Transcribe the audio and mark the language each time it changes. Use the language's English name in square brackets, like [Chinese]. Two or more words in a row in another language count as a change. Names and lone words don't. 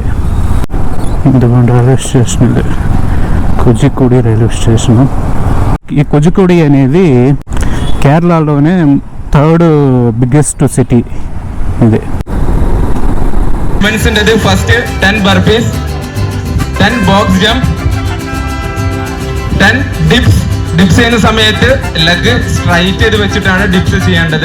[Telugu] ఇదిగోండి రైల్వే స్టేషన్, ఇది కోజికోడ్ రైల్వే స్టేషను. ఈ కోజికోడ్ అనేది కేరళలోనే [English] 3rd biggest city [Telugu] ఇది. [English] first 10 burpees, 10 box jump, 10 dips. [Malayalam] ഡിപ്സ് ചെയ്യുന്ന സമയത്ത് [English] leg straight [Malayalam] ചെയ്ത് വെച്ചിട്ടാണ് ഡിപ്സ് ചെയ്യേണ്ടത്.